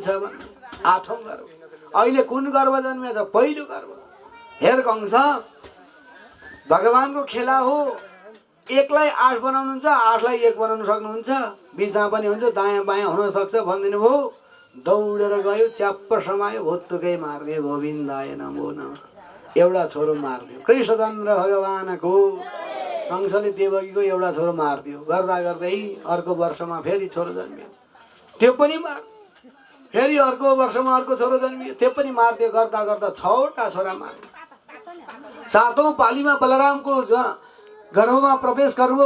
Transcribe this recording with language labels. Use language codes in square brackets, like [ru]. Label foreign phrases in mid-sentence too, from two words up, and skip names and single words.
[ne] 8औं गर्भ। अहिले कुन गर्भ जन्मिन्छ? पहिलो गर्भ। हेर कंस, भगवानको खेला हो। 1लाई 8 बनाउनुहुन्छ, 8लाई 1 बनाउन सक्नुहुन्छ, बिचमा पनि हुन्छ, दायाँ बायाँ हुन सक्छ भनिदिनु भयो। दौडेर गयो, च्याप्प समायो, भुत्तुकै मारिदियो। [sa] गोविन्दाय नमो नमः। [ne] एउटा छोरो मारिदियो। कृष्णचन्द्र भगवानको। कंसले देवकीको एउटा छोरो मारिदियो। गर्दा गर्दै अर्को वर्षमा फेरि छोरो जन्मियो, त्यो पनि मार। फेरि अर्को वर्षमा अर्को छोरो जन्मियो, त्यो पनि मारिदियो। गर्दा गर्दा 6वटा छोरा मारिदियो। 7औं पालीमा बलरामको गर्भमा प्रवेश गर्नुभयो।